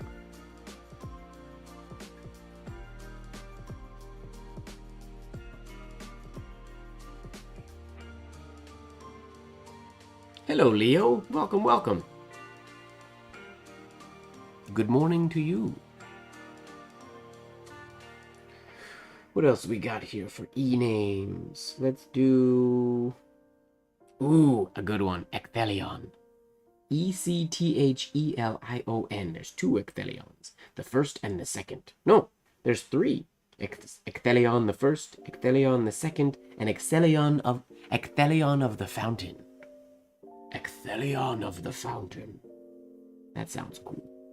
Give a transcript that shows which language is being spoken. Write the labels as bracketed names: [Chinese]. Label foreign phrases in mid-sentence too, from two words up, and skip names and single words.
[English] Hello, Leo. Welcome, welcome. Good morning to you. What else we got here for E-names? Let's do... Ooh, a good one. Ecthelion. E-C-T-H-E-L-I-O-N. There's 2 Ecthelions. The first and the second. No, there's 3. Ecthelion the first, Ecthelion the second, and Ecthelion of the Fountain. Ecthelion of the Fountain. That sounds cool.